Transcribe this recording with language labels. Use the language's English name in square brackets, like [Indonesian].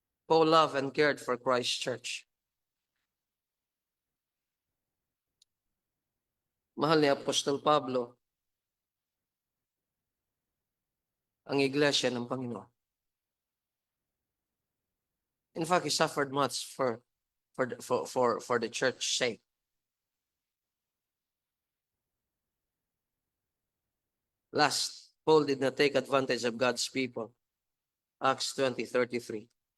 [English] Paul loved and cared for Christ Church. [Filipino] Mahal ni Apostol Pablo ang iglesia ng Panginoon. [English] In fact, he suffered much for the church's sake. Last, Paul did not take advantage of God's people. Acts 20:33.